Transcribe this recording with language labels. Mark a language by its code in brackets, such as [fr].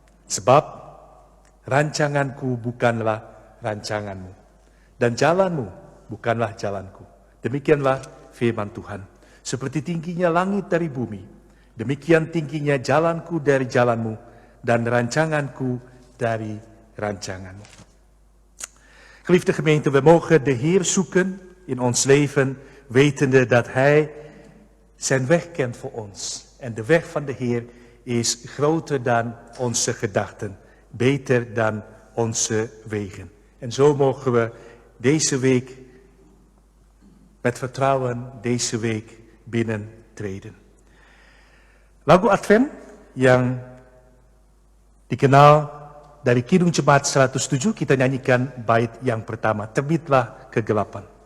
[id] Sebab rancanganku bukanlah rancanganmu, dan jalanmu bukanlah jalanku. Demikianlah firman Tuhan. Seperti tingginya langit dari bumi, demikian tingginya jalanku dari jalanmu, dan rancanganku dari rancanganmu. [nl] Geliefde gemeente, we mogen de Heer zoeken in ons leven, wetende dat Hij Zijn weg kent voor ons. En de weg van de Heer is groter dan onze gedachten. Beter dan onze wegen. En zo mogen we deze week met vertrouwen deze week binnentreden. [id] Lagu Advent yang dikenal dari Kidung Jemaat 107, kita nyanyikan bait yang pertama, Terbitlah Kegelapan.